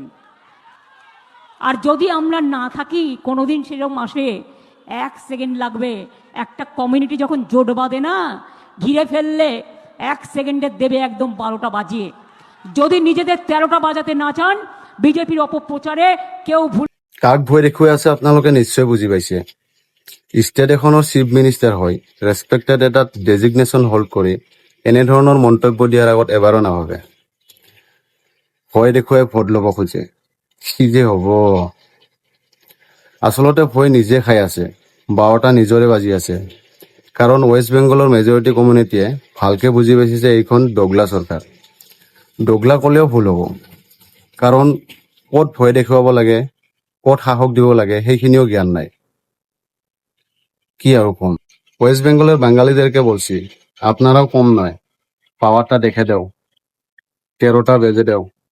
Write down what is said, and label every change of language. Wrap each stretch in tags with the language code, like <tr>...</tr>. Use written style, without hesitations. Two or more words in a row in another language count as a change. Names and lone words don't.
<bn>আর যদি আমরা না থাকি কোনোদিন সেরকম আসে, 1 সেকেন্ড লাগবে। একটা কমিউনিটি যখন জোট বাঁধে না, ঘিরে ফেললে 1 সেকেন্ডে দেবে একদম 12টা বাজিয়ে। যদি নিজেদের 13টা বাজাতে না চান, বিজেপির অপপ্রচারে কেউ ভুল।</bn> <as>কাক ভয় দেখুৱাই আছে আপোনালোকে নিশ্চয় বুজি পাইছে। ষ্টেট এখনৰ</as> <en>chief minister</en> <as>হয় ৰেচপেক্টেড এটা</as> <en>designation hold</en> <as>কৰি এনেধৰণৰ মন্তব্য দিয়াৰ আগত এবাৰো নাভাবে। ভয় দেখুৱাই ভোট ল'ব খোজে, কি যে হ'ব। আচলতে ভয় নিজে খাই আছে, 12টা নিজৰে বাজি আছে। কাৰণ ৱেষ্ট বেংগলৰ মেজৰিটি কমিউনিটিয়ে ভালকে বুজি পাইছে যে এইখন দগলা চৰকাৰ। দগলা ক'লেও ভুল হ'ব, কাৰণ ক'ত ভয় দেখুৱাব লাগে, ক'ত সাহস দিব লাগে সেইখিনিও জ্ঞান নাই।</as> <bn>কি আর কম, ওয়েস্ট বেঙ্গলের বাঙালিদেরকে বলছি, আপনারাও কম নয়, পাওয়ারটা দেখে দাও, 13টা বেজে দাও।</bn>